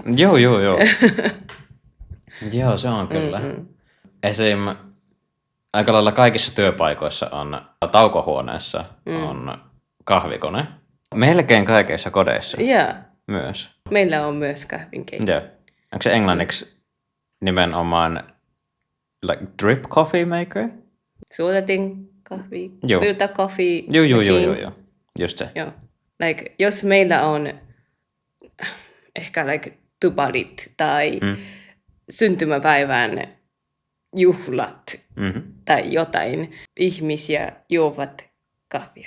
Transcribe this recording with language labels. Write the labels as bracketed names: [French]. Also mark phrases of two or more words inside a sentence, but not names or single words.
[Finnish] Joo. Joo, se on kyllä. Esim. Aika lailla kaikissa työpaikoissa on taukohuoneessa on kahvikone. Melkein kaikissa kodeissa myös. Meillä on myös kahvinkeitto. Joo. Onko se englanniksi nimenomaan [English] like drip coffee maker? [Finnish] Suodatin kahvi, Joo. [English] filter coffee [Finnish] Joo. Just se. Joo. Like, jos meillä on ehkä like tupalit tai syntymäpäivän juhlat tai jotain, ihmisiä juovat kahvia.